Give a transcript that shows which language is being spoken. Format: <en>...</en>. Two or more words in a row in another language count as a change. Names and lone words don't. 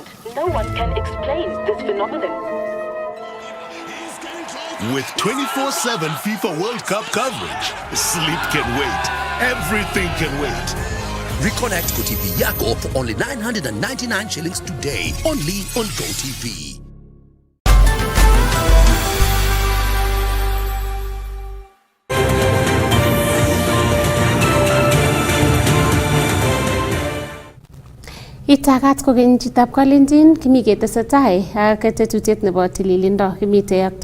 <en>No one can explain this phenomenon. With 24/7 FIFA World Cup coverage, sleep can wait. Everything can wait. Reconnect GoTV yako for only 999 shillings today, only on GoTV.</en> <kln>Itagat kokeny chitab Kalenjin kimi ketesetai ak tetutiet nebo tililindo kimite ak</kln>